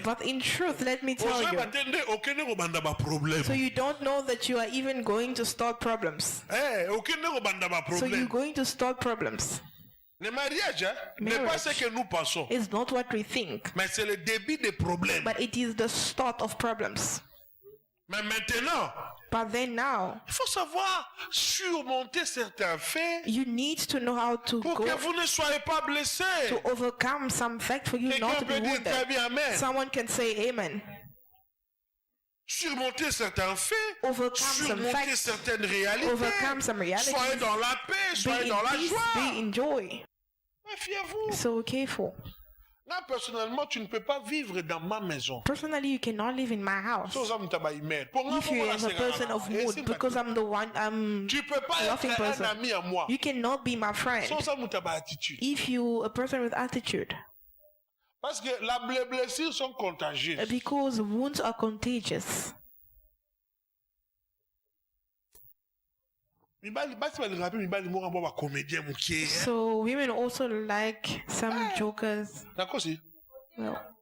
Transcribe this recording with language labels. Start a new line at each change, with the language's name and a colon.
English: But in truth, let me tell you. So you don't know that you are even going to start problems. So you're going to start problems.
French: Le mariage n'est pas ce que nous pensons.
English: It's not what we think.
French: Mais c'est le début des problèmes.
English: But it is the start of problems.
French: Mais maintenant,
English: but then now,
French: il faut savoir surmonter certains faits.
English: You need to know how to
French: pour
English: go
French: que vous ne soyez pas blessés.
English: To overcome some fact for you not to be wounded. Someone can say amen.
French: Surmonter certains faits,
English: overcome
French: surmonter certaines réalités,
English: overcome some realities,
French: soyez dans la paix, soyez dans la joie.
English: Be in joy.
French: Méfiez-vous.
English: So careful.
French: Là, personnellement, tu ne peux pas vivre dans ma maison.
English: Personally, you cannot live in my house. If you are a person of mood, because I'm the one,
French: tu peux pas
English: loving
French: être
English: person.
French: Un ami à moi.
English: You cannot be my friend. If you a person with attitude.
French: Parce que les blessures sont contagieuses.
English: Because wounds are contagious. So women also like some jokers. Well.